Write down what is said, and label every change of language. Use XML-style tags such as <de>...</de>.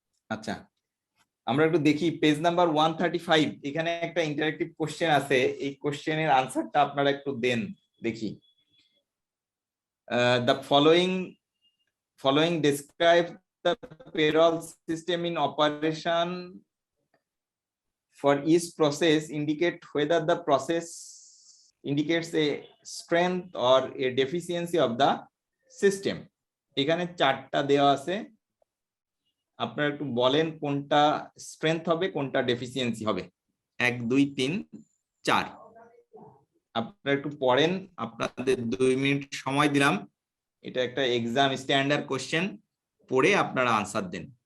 <bn>আচ্ছা, আমরা একটু দেখি পেজ নাম্বার 135, এখানে একটা ইন্টারেক্টিভ কোশ্চেন আছে। এই কোশ্চেনের আনসারটা আপনারা একটু দেন দেখি।</bn> <en>The following describe the payroll system in operation for each process, indicate whether the process indicates a strength or a deficiency of the system.</en> <bn>এখানে 4টা দেওয়া আছে, আপনারা একটু বলেন কোনটা স্ট্রেংথ হবে কোনটা ডেফিসিয়েন্সি হবে। 1 2 3 4। আপনারা একটু পড়েন, আপনাদের 2 মিনিট সময় দিলাম। এটা একটা এক্সাম স্ট্যান্ডার্ড কোশ্চেন, পড়ে আপনারা আনসার দেন।</bn>